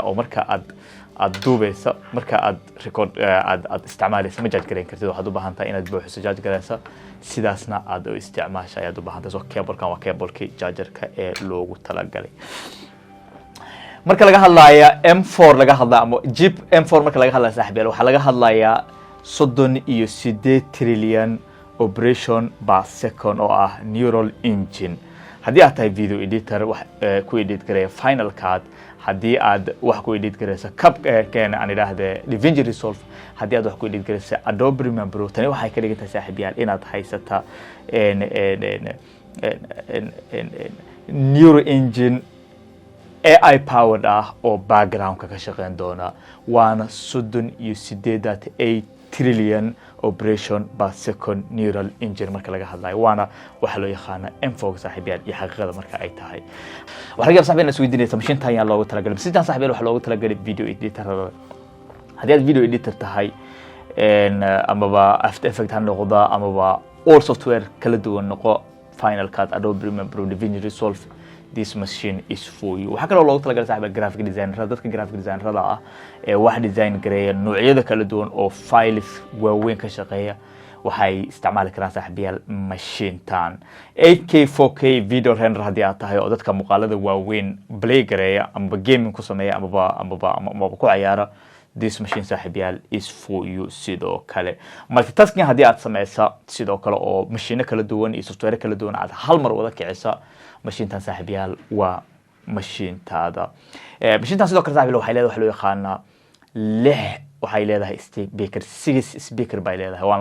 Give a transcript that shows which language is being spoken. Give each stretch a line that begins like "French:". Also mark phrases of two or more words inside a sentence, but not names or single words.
Somali: oo marka aad duubeyso marka aad record aad isticmaalayso ma charge gareyn kartid waxaad u baahan tahay inaad buuxiso charge gareyso sidaasna aad u isticmaasho ayaad u baahan tahay soo cable-kan waa cable-kii charger-ka ee loogu talagalay marka laga hadlayo M4 laga hadlaa ama chip M4 marka laga hadlayo saaxiibayaal waxa laga hadlayaa 38
English: trillion operation per second
Somali: oo ah
English: neural engine
Somali: haddii aad tahay
English: video editor
Somali: wax ku edit gareeya Final Cut haddii aad wax ku edit gareyso Capkan aan idhaahdo DaVinci Resolve haddii aad wax ku edit gareyso Adobe Premiere Pro tani waxay ka dhigan tahay saaxiibayaal inaad haysata
English: neural engine AI powered
Somali: ah oo background ka shaqeyn doona waana 38
English: trillion operation per second neural engine
Somali: marka laga hadlayo waana waxa loo yaqaan M4 saaxiibayaal iyo xaqiiqada marka ay tahay waxa laga saaxiibayaal isweydiinaysa mashiintan ayaa loogu talagalay mashiintan saaxiibayaal waxa loogu talagalay
English: video editor
Somali: haddii aad
English: video editor
Somali: tahay amaba After Effects ha noqdo amaba
English: all software
Somali: kala duwan noqo Final Cut Adobe Premiere Pro DaVinci Resolve
English: this machine is for
Somali: you waxa kale oo loogu talagalay saaxiibayaal
English: graphic designer
Somali: dadka
English: graphic designer
Somali: ah wax design gareeya noocyada kala duwan oo files waaweyn ka shaqeeya waxay isticmaali karaan saaxiibayaal mashiintan 8K 4K
English: video render
Somali: haddii aad tahay oo dadka muuqaalada waaweyn play gareeya ama gaming ku sameeya ama ku ciyaara
English: this machine
Somali: saaxiibayaal
English: is for you
Somali: sidoo kale multitasking haddii aad sameysa sidoo kale oo mashiino kala duwan iyo software kala duwan aad hal mar wada kicisa mashiintan saaxiibayaal waa mashiintaada mashiintan sidoo kale saaxiibayaal waxay leedahay wax loo yaqaan 6 waxay leedahay speaker 6 speaker bay leedahay waan